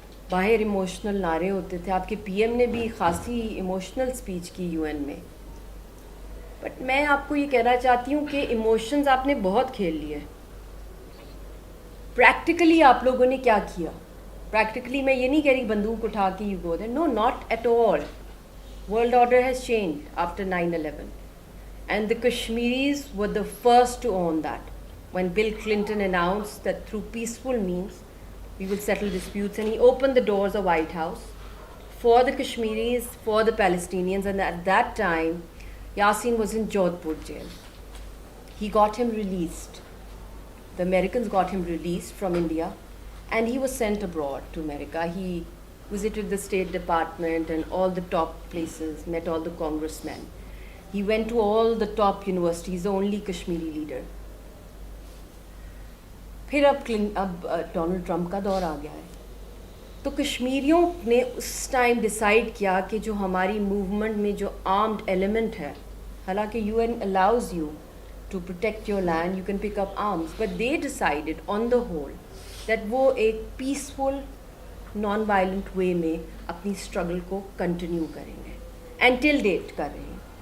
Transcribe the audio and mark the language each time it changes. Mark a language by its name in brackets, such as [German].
[Urdu] باہر ایموشنل نعرے ہوتے تھے. آپ کے PM نے بھی خاصی ایموشنل اسپیچ کی UN میں. بٹ میں آپ کو یہ کہنا چاہتی ہوں کہ ایموشنز آپ نے بہت کھیل لیے. پریکٹیکلی آپ لوگوں نے کیا کیا؟ پریکٹیکلی میں یہ نہیں کہہ رہی بندوق اٹھا کے [English] You go there, no, not at all. World order has changed after 9/11 and the Kashmiris were the first to own that when Bill Clinton announced that through peaceful means we will settle disputes, and he opened the doors of White House for the Kashmiris, for the Palestinians. And at that time Yasin was in Jodhpur jail. He got him released. The Americans got him released from India and he was sent abroad to America. He visited the State Department and all the top places, met all the congressmen. He went to all the top universities, the only Kashmiri leader. [Urdu] پھر اب Donald Trump کا دور آ گیا ہے. تو کشمیریوں نے اس time decide کیا کہ جو ہماری موومنٹ میں جو آرمڈ ایلیمنٹ ہے, حالانکہ [English] UN allows you to protect your land, you can pick up arms, but they decided on the whole that [Urdu] وہ ایک پیسفل نان وائلنٹ وے میں اپنی اسٹرگل کو کنٹینیو کریں گے, انٹل ڈیٹ کر رہے ہیں.